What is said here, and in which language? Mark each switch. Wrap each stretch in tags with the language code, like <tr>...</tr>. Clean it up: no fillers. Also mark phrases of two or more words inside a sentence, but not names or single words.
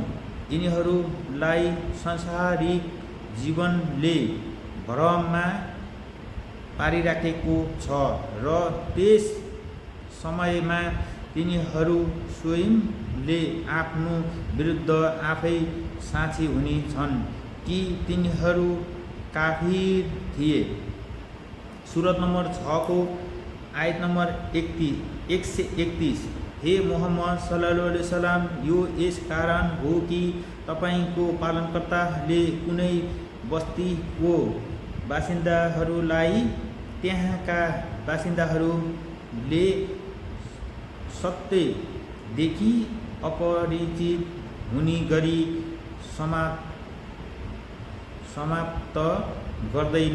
<ne>यिनीहरूलाई सांसारिक जीवनले भ्रममा पारिराखेको छ र त्यस समयमा तिनीहरू स्वयंले आफ्नो विरुद्ध आफै साक्षी हुनेछन् कि तिनीहरू काफिर थिए। सुरत नम्बर 6 को आयत नम्बर 131।</ne> <ar>हे मोहम्मद صلى الله عليه وسلم,</ar> <ne>यो यस कारण हो कि तपाईको पालनकर्ताले कुनै बस्तीको बासिन्दाहरूलाई त्यहाँका बासिन्दाहरूले सत्यदेखि अपरिचित हुने गरी समाप्त गर्दैन।</ne>